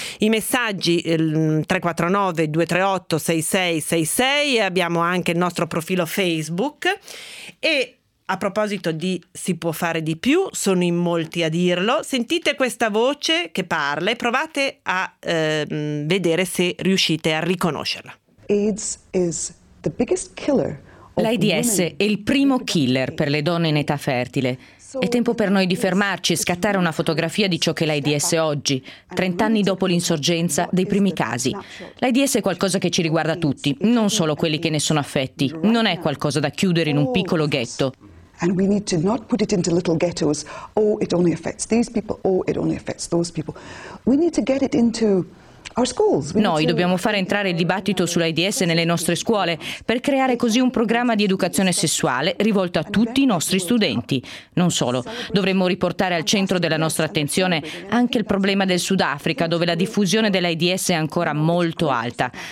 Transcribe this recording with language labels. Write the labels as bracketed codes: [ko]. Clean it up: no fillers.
[it] I messaggi 349 238 6666, abbiamo anche il nostro profilo Facebook. E a proposito di si può fare di più, sono in molti a dirlo. Sentite questa voce che parla e provate a vedere se riuscite a riconoscerla. [en] AIDS is the biggest killer. [it] L'AIDS è il primo killer per le donne in età fertile. È tempo per noi di fermarci e scattare una fotografia di ciò che è l'AIDS oggi, 30 anni dopo l'insorgenza dei primi casi. L'AIDS è qualcosa che ci riguarda tutti, non solo quelli che ne sono affetti. Non è qualcosa da chiudere in un piccolo ghetto. [en] And we need to not put it into little ghettos. Oh, it only affects these people. Oh, it only affects those people. We need to get it into our schools. [it] Noi dobbiamo fare entrare il dibattito sull'AIDS nelle nostre scuole per creare così un programma di educazione sessuale rivolto a tutti i nostri studenti. Non solo, dovremmo riportare al centro della nostra attenzione anche il problema del Sudafrica, dove la diffusione dell'AIDS è ancora molto alta.